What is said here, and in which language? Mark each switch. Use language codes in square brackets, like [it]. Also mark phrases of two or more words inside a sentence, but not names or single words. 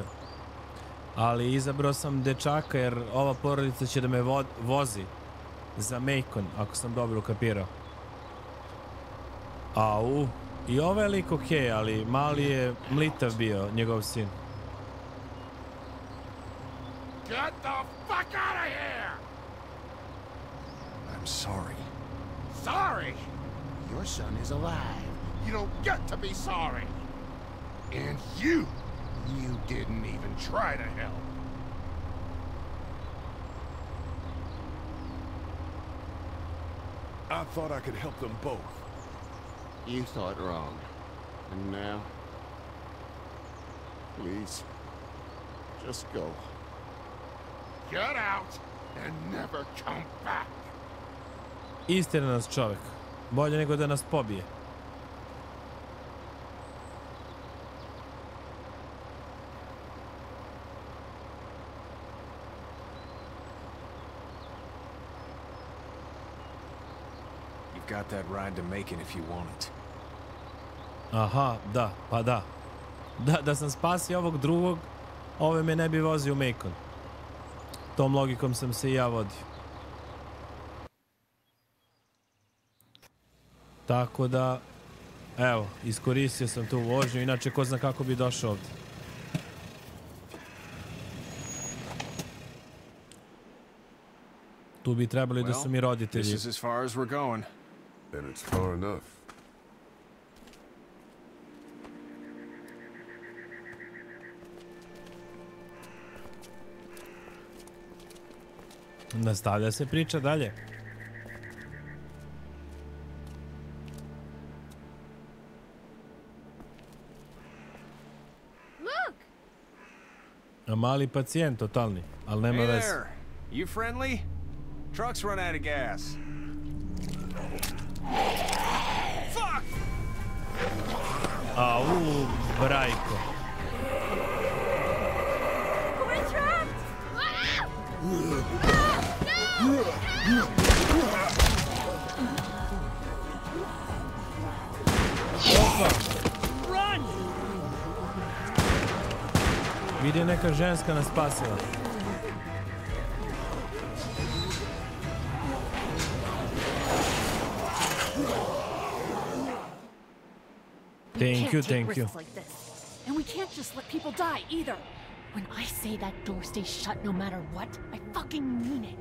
[sr] Ali izabrao sam dečaka jer ova porodica će da me vozi za Macon, ako sam dobro ukapirao. Au, i ovaj je lik okej, ali mali je mlitav bio, njegov sin. [en] Get the fuck out of here! I'm sorry. Sorry? Your son is alive. You don't get to be sorry. And you didn't even try to help. I thought I could help them both. You thought wrong. And now? Please, just go. Get out and never come back. [sr] Istina nas čovjek. Bolje nego da nas pobije. [en] Got that ride to Macon if you want it. [sr] Aha, da, pa da. Da sam spasio ovog drugog, ove me ne bi vozio u Macon. Tom logikom sam se i ja vodio. Tako da, evo, iskoristio sam tu vožnju, inače ko zna kako bi došao ovdje. Tu bi trebali da su mi roditelji. [en] This is as far as we're going. Then it's far enough. [sr] Nastavlja se priča dalje. [en] Look! [sr] A mali pacijent totalni, ali nema veze. [en] Hey there. You friendly? Truck's run out of gas. Fuck! [sr] Au, brajko. [en] We're trapped! Run! [sr] Vidi neka ženska nas spasila. [en] Thank you, thank you. Like this. And we can't just let people die either. When I say that door stays shut no matter what, I fucking mean it.